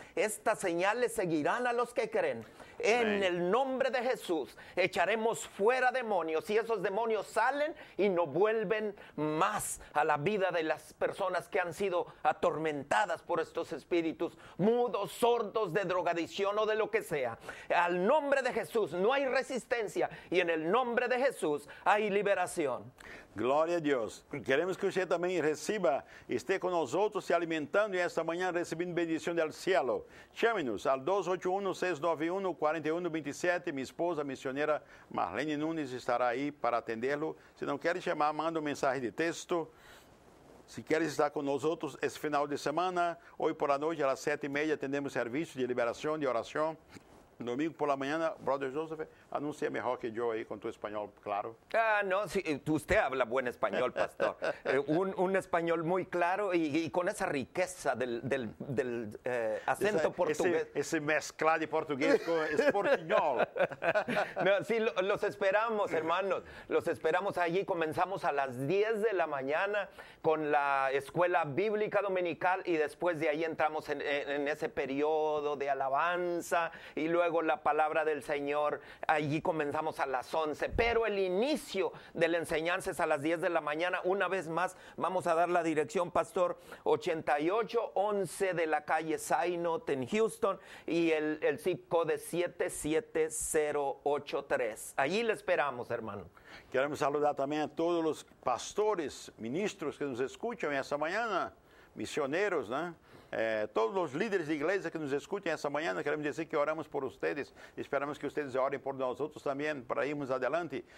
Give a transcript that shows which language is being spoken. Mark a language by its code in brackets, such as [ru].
[es] Estas señales seguirán a los que creen. En el nombre de Jesús echaremos fuera demonios y esos demonios salen y no vuelven más a la vida de las personas que han sido atormentadas por estos espíritus, mudos, sordos, de drogadicción o de lo que sea. Al nombre de Jesús no hay resistencia y en el nombre de Jesús hay liberación. [pt] Glória a Deus. Queremos que você também receba, esteja com nós outros se alimentando e esta manhã recebendo bendição do cielo. Chame-nos ao 281-691-4127. Minha esposa, a missioneira Marlene Nunes, estará aí para atendê-lo. Se não quer chamar, manda uma mensagem de texto Se queres estar com nós outros esse final de semana, hoje por la noite, às 7:30, temos serviço de liberação, de oração. [es] Domingo por la mañana, Brother Joseph, anuncia mejor que yo ahí con tu español, claro. No, sí, usted habla buen español, pastor. Un español muy claro y con esa riqueza del acento portugués. Ese mezcla de portugués con español. No, sí, los esperamos, hermanos. Los esperamos allí. Comenzamos a las 10 de la mañana con la escuela bíblica dominical y después de ahí entramos en ese periodo de alabanza y luego la palabra del Señor. Allí comenzamos a las 11, pero el inicio de la enseñanza es a las 10 de la mañana. Una vez más, vamos a dar la dirección, pastor, 8811 de la calle Synod en Houston y el zip code 77083. Allí le esperamos, hermano. [pt] Queremos saludar também a todos os pastores, ministros que nos escutam essa manhã, missioneros, né? Todos os líderes de igreja que nos escutem essa manhã, queremos dizer que oramos por vocês, esperamos que vocês orem por nós outros também para irmos adelante.